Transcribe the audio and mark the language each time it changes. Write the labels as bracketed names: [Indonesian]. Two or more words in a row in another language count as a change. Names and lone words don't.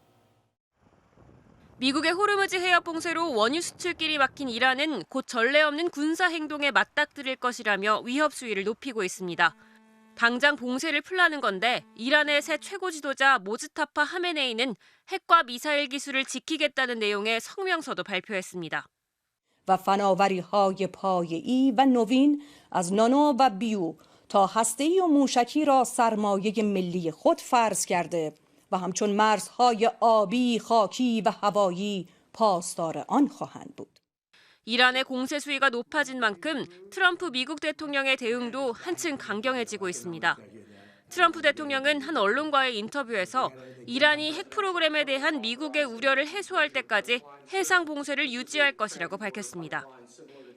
[Korean] 미국의 호르무즈 해협 봉쇄로 원유 수출길이 막힌 이란은 곧 전례 없는 군사 행동에 맞닥뜨릴 것이라며 위협 수위를 높이고 있습니다. 당장 봉쇄를 풀라는 건데 이란의 새 최고 지도자 모즈타파 하메네이는 핵과 미사일 기술을 지키겠다는 내용의 성명서도 발표했습니다. [Persian] و فناوری‌های پایه‌ای و نوین از نانو و بیو تا هسته‌ای و موشکی را سرمایه ملی خود فرض کرده و همچون مرزهای آبی، خاکی و هوایی پاسدار آن خواهند بود. [Korean] 이란의 공세 수위가 높아진 만큼 트럼프 미국 대통령의 대응도 한층 강경해지고 있습니다. 트럼프 대통령은 한 언론과의 인터뷰에서 이란이 핵 프로그램에 대한 미국의 우려를 해소할 때까지 해상 봉쇄를 유지할 것이라고 밝혔습니다.